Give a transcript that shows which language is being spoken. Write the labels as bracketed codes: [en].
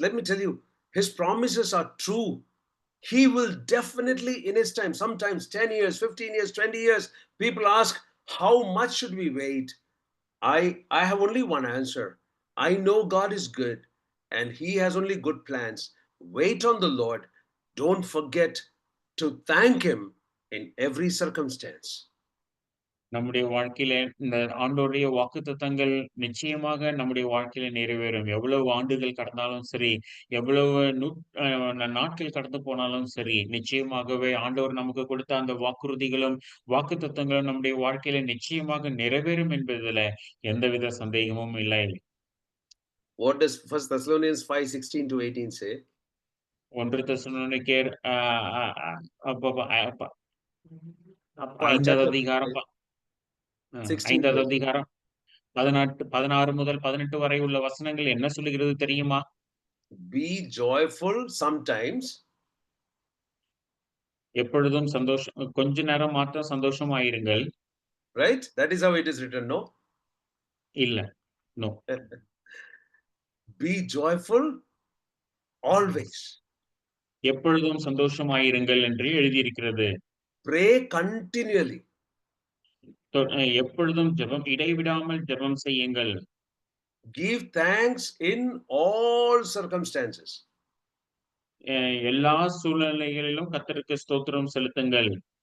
[en] Let me tell you, his promises are true. He will definitely in his time, sometimes 10 years, 15 years, 20 years, people ask, how much should we wait? I have only one answer. I know God is good and he has only good plans. Wait on the Lord. Don't forget to thank him in every circumstance. [ta] நம்முடைய வாழ்க்கையில இந்த ஆண்டவருடைய வாக்குத்தத்தங்கள் நிச்சயமாக நம்முடைய வாழ்க்கையில நிறைவேறும். எவ்வளவு ஆண்டுகள் கடந்தாலும் சரி, எவ்வளவு நாட்கள் கடந்து போனாலும் சரி, நிச்சயமாகவே ஆண்டவர் நமக்கு கொடுத்த அந்த வாக்குறுதிகளும், வாக்குத்தத்தங்களும் நம்முடைய வாழ்க்கையில நிச்சயமாக நிறைவேறும் என்பதில எந்தவித சந்தேகமும் இல்லை. [en] What does 1 Thessalonians 5:16 to 18 say? [ta] 1 தெசலோனிக்கேயர் அ அ அ அப்ப அப்ப 5வது [en] Chapter [ta] அதிகாரம் [en] 16 to [ta] 5வது [en] 18. [ta] அதிகாரம் 16 முதல் 18 வரை உள்ள வசனங்கள் என்ன சொல்லுகிறது தெரியுமா? [en] Be joyful sometimes, [ta] எப்பொழுதும் சந்தோஷம் கொஞ்ச நேரம் மாத்திரம் சந்தோஷமாயிருங்கள். [en] Right? That is how it is written, no? [ta] இல்ல. நோ. [en] Be joyful always. [ta] எப்பொழுதும் சந்தோஷமாயிருங்கள் என்று எழுதியிருக்கிறது. [en] Pray continually. [ta] எப்பொழுதும் இடைவிடாமல் ஜெபம் செய்யுங்கள். [en] Give thanks in all circumstances. [ta] அ எல்லா சூழ்நிலைகளிலும் கர்த்தருக்கு ஸ்தோத்திரம் செலுத்துங்கள்.